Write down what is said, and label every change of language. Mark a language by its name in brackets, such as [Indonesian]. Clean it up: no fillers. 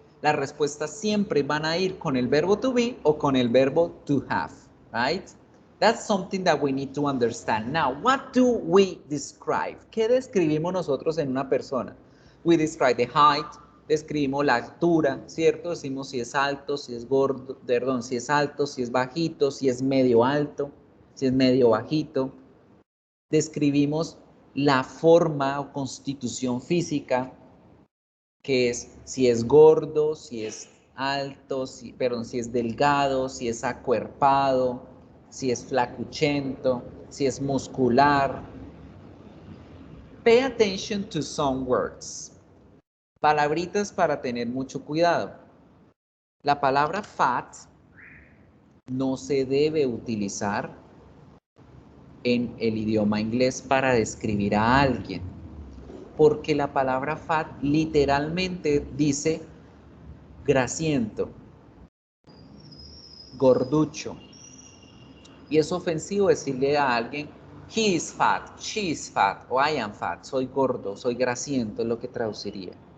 [Spanish] Las respuestas siempre van a ir con el verbo to be o con el verbo to have, [English] right? That's something that we need to understand. Now, what do we describe? [Spanish] ¿Qué describimos nosotros en una persona? [English] We describe the height, [Spanish] describimos la altura, ¿cierto? Decimos si es alto, si es gordo, perdón, si es alto, si es bajito, si es medio alto, si es medio bajito. Describimos la forma o constitución física, que es si es gordo, si es alto, si es delgado, si es acuerpado, si es flacuchento, si es muscular. [English] Pay attention to some words. [Spanish] Palabritas para tener mucho cuidado. La palabra fat no se debe utilizar en el idioma inglés para describir a alguien, porque la palabra fat literalmente dice grasiento, gorducho, y es ofensivo decirle a alguien [English] he is fat, she is fat [Spanish] o [English] I am fat, [Spanish] soy gordo, soy grasiento, es lo que traduciría.